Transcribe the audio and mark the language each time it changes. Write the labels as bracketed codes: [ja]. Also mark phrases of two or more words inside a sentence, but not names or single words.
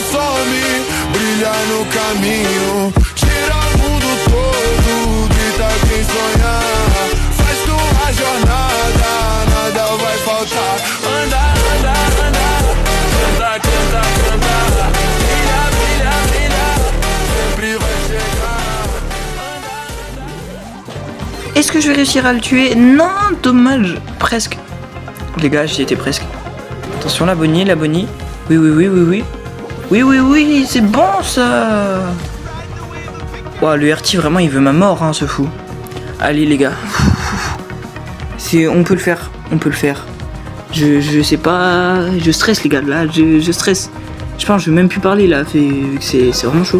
[pt] Brilhar no caminho, tira o mundo todo, grita quem vem sonhar. Faz tua jornada, nada vai faltar. Anda, anda, anda, canta, canta, canta. Brilha, brilha, brilha, sempre vai chegar. [fr] Est-ce que je vais réussir à le tuer? Non, dommage. Presque. Les gars, j'y étais presque. Attention, la bonnie, la bonnie. Oui, oui, oui, oui, oui. Oui, oui, oui, c'est bon ça. Ouah, le RT, vraiment, il veut ma mort, hein, ce fou. Allez, les gars. On peut le faire, on peut le faire. Je sais pas... Je stresse, les gars, là, je stresse. Je pense que je vais même plus parler, là, c'est vraiment chaud.